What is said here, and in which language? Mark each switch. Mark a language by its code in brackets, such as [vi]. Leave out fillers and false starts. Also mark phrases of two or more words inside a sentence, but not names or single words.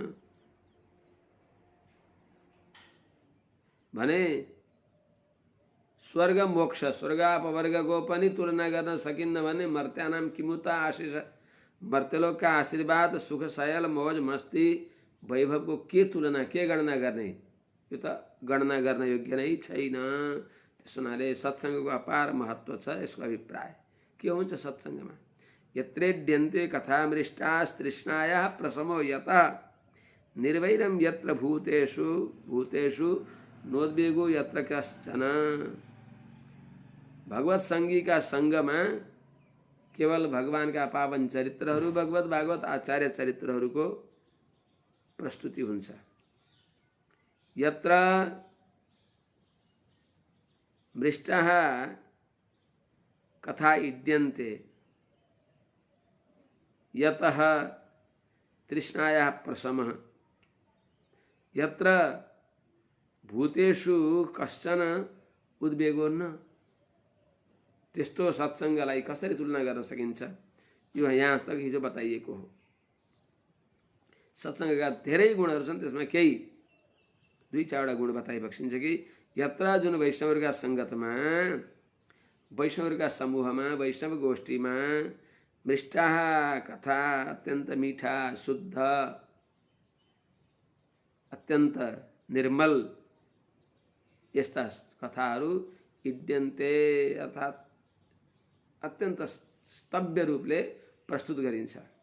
[ne] भने स्वर्ग मोक्ष स्वर्गापवर्गको पनि तुलना गर्न सकिन्न भने [sa] मर्त्यानाम किमुत आशिष [ne] मर्त्यलोकका आशीर्वाद सुख सयल मौज मस्ती वैभवको के तुलना के गणना गर्ने यो त गणना गर्न योग्य नै छैन। त्यस हुनाले सत्सङ्गको अपार महत्त्व छ। यसको अभिप्राय के हुन्छ सत्सङ्गमा [sa] यत्रेड्यन्ते कथामृष्टास्तृष्णायाः प्रशमो यतः निर्वैरं यत्र भूतेषु भूतेषु नोद्वेगो यत्र कश्चन। [ne] भगवत सङ्गीका सङ्गमा केवल भगवानका पावन चरित्रहरू भगवत भागवत आचार्य चरित्रहरूको प्रस्तुति हुन्छ। [sa] यत्र मृष्टाः कथा इड्यन्ते यतः तृष्णायाः प्रशमः यत्र भूतेषु कश्चन उद्वेगो न। [ne] त्यस्तो सत्सङ्गलाई कसरी तुलना गर्न सकिन्छ यो यहाँ तक हिजो बताइएको हो। सत्सङ्गका धेरै गुणहरू छन् त्यसमा केही दुई चारवटा गुण बताइबक्सिन्छ कि यत्र जुन वैष्णवहरूका सङ्गतमा वैष्णवहरूका समूहमा वैष्णव गोष्ठीमा [sa] मृष्टाः कथा [ne] अत्यन्त मिठा शुद्ध अत्यन्त निर्मल यस्ता कथाहरू इड्यन्ते अर्थात् अत्यन्त स्तव्य रूपले प्रस्तुत गरिन्छ।